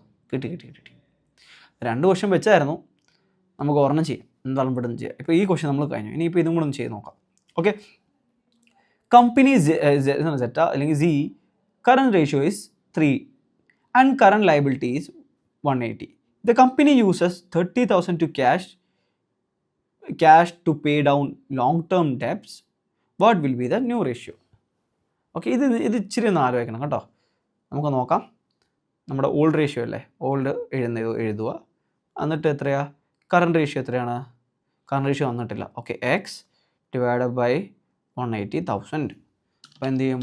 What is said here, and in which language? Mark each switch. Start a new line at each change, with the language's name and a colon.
Malayalam: കിട്ടി 2 ക്വസ്റ്റ്യൻ വെച്ചായിരുന്നു. നമുക്ക് ഒരെണ്ണം ചെയ്യാം, എന്താണ് ഇവിടെ നിന്ന് ചെയ്യാം. ഇപ്പോൾ ഈ ക്വസ്റ്റ്യൻ നമ്മൾ കഴിഞ്ഞു. ഇനിയിപ്പോൾ ഇതും കൂടെ ഒന്ന് ചെയ്ത് നോക്കാം.
English: Okay, company സെറ്റ അല്ലെങ്കിൽ C current ratio is 3 and current liability is 180. The company uses 30,000 to cash to pay down long term debts. What will be the new ratio?
Malayalam: Okay, ഇത് ഇച്ചിരി ഒന്ന് ആലോചിക്കണം കേട്ടോ. നമുക്ക് നോക്കാം. നമ്മുടെ ഓൾഡ് റേഷ്യോ അല്ലേ, ഓൾഡ് എഴുതുക. എന്നിട്ട് എത്രയാ കറണ്ട് റേഷ്യോ? എത്രയാണ് കറണ്ട് റേഷ്യോ? വന്നിട്ടില്ല. Okay, X divide by 180,000. അപ്പോൾ എന്ത് ചെയ്യും?